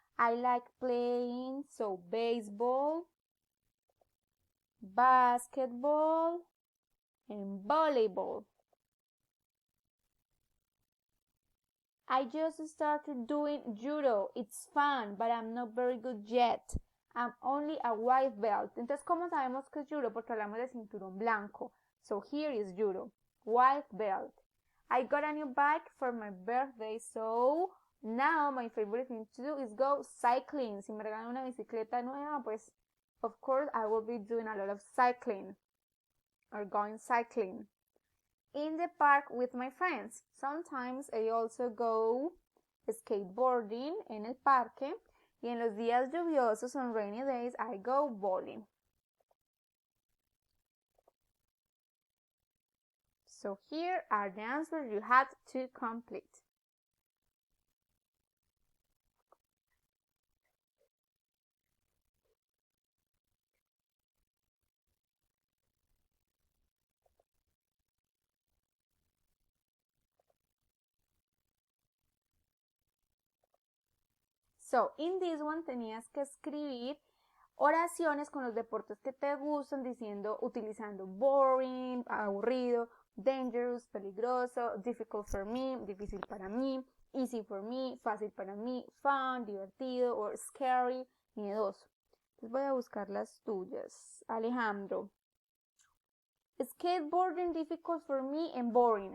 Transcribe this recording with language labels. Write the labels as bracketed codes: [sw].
[en] I like playing, so baseball, basketball, and volleyball. I just started doing judo. It's fun, but I'm not very good yet. I'm only a white belt. [es] Entonces, ¿cómo sabemos que es judo? Porque hablamos de cinturón blanco. [en] So here is judo. White belt. I got a new bike for my birthday, so now my favorite thing to do is go cycling. [es] Si me regalan una bicicleta nueva, pues [en] of course I will be doing a lot of cycling or going cycling. In the park with my friends. Sometimes I also go skateboarding [es] en el parque. Y en los días lluviosos, [en] on rainy days, I go bowling. So here are the answers you had to complete. So, in this one [es] tenías que escribir oraciones con los deportes que te gustan, diciendo, utilizando boring, aburrido, dangerous, peligroso, [en] difficult for me, [es] difícil para mí, [en] easy for me, [es] fácil para mí, fun, divertido, [en] or scary, [es] miedoso. Entonces voy a buscar las tuyas. Alejandro. [en] Skateboarding difficult for me and boring.